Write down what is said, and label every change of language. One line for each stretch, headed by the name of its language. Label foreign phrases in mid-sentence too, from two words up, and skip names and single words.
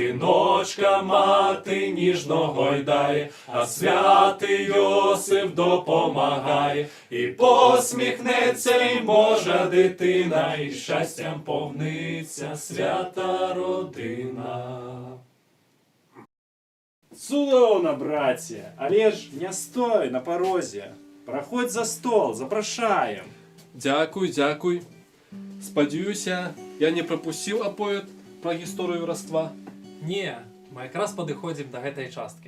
Ukrainian: Синочка Марічка мати ніжно гойдає, а святий Йосип допомагає, і посміхнеться й Божа дитина, і щастям повниться свята родина.
Belarusian: Цудоўна, браце, але ж не стой на парозе. Праходзь за стол, запрашаем.
Ukrainian: Дякуй, дякуй.
Belarusian: Спадзяюся, я не прапусціў аповед пра гісторыю вараства. Не, мы якраз падыходзім да гэтай часткі.